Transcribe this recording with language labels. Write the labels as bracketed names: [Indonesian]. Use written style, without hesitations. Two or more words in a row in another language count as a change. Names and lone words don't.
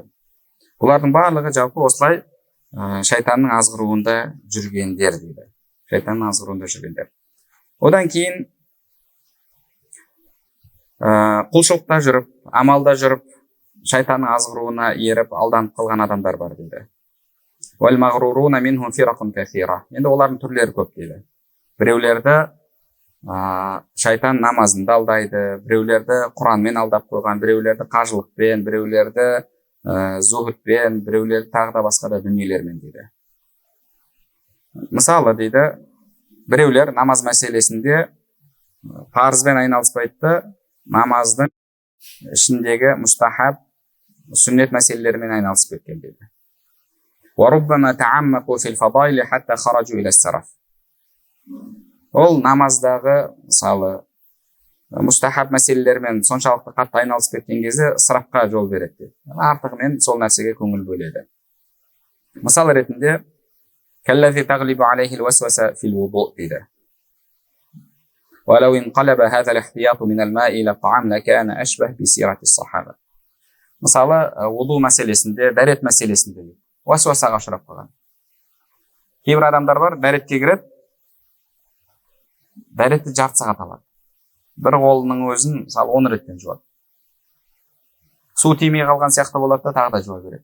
[Kazakh] Бұлардың барлығы жалпы осылай шайтанның азғыруында жүргендер дейді. Шайтанның азғыруында жүргендер. Одан кейін құлшылықта жүріп, амалда жүріп, шайтанның азғыруына еріп, алданып қалған адамдар бар дейді. [Arabic] وَالْمَغْرُورُونَ مِنْهُمْ فِرَقٌ كَثِيرًا. [Kazakh] Енді олардың түрлері көп дейді. Біреулерді шайтан намазында алдайды, біреулерді Құранмен алдап қойған, біреулерді қажылықпен, біреулерді зухудпен, біреулерді тағы да басқа да дүниелермен дейді. Мысалы дейді, біреулер намаз мәселесінде парызбен айналыспайды, намаздың ішіндегі мұстахаб, сүннет мәселелерімен айналысып кеткен дейді. [Arabic] وَرُبَّمَا تَعَمَّقُوا فِي الْفَضَائِلِ حَتَّى خَرَجُوا إِلَى السَّرَفِ. [Kazakh] Ол намаздағы, мысалы, мұстахаб мәселелермен соншалықты қатты айналысып кеткен кезде ысырапқа жол береді. Артығымен сол нәрсеге көңіл бөледі. Мысал ретінде, [Arabic] كالذي تغلب عليه الوسوسة في الوضوء дейді. ولو انقلب هذا الاحتياط من الماء إلى الطعام لكان أشبه بسيرة الصحابة. [Kazakh] Мысалы, вуду мәселесінде, дәрет мәселесінде уасуасаға ұшырап қалған. Кейбір адамдар бар, дәретке кіреді, дәретті жарты сағат алады. Бір қолының өзін, мысалы, 10 реттен жуады. Су тимей қалған сияқты болады да, тағы да жуа береді.